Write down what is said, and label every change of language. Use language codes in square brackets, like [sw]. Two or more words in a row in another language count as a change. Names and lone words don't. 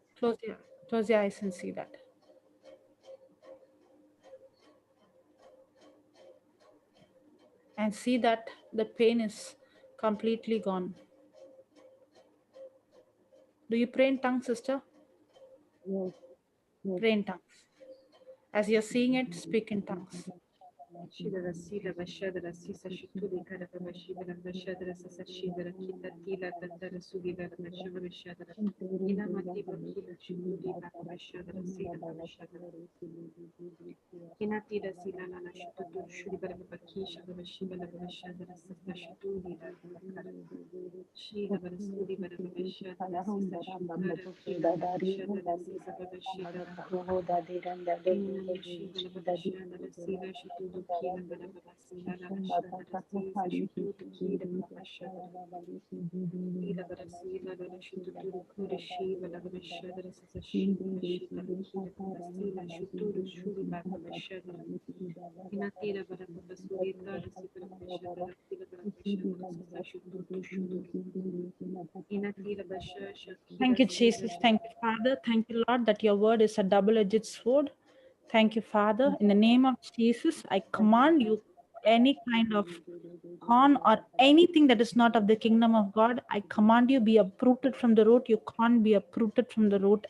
[en] Close your eyes and see that. And see that the pain is completely gone. Do you pray in tongues, sister? Yes. Pray in tongues. As you're seeing it, speak in tongues. Shidara Sila Vashadara Sisa Shituli Kadava Shivara Vashadara Sasa Shivara Kita Tila Tatara Sugivara Vashava Vashadara Inamati Vakila Shituli Vashadara Sila Vashadara Inatira Sila Nana Shitutu Shudivara Vakisha Vashivara Vashadara Sasa Shituli Vakara Shila Varasudi Varavashadara Sisa Shukara Kila Vashadara Sisa Vashidara Inana Shivara Vashadara Sila Shitutu Kila Varavasila Vashadara Sisa Shitutu Kila Vashadara Kila Varasila Shitutu Kura Shiva Vashadara Sisa Shiva Vashita Kila Varasila Shitutu Shuri Vashadara Inatira Varavasudita Sita Vashadara Kila Varavashadara Sisa Shitutu Shuri Inatira Vashasha. Thank you, Jesus. Thank you, Father. Thank you, Lord, that your word is a double-edged sword. Thank you, Father. In the name of Jesus, I command you any kind of corn or anything that is not of the kingdom of God. I command you be uprooted from the root. You can't be uprooted from the root.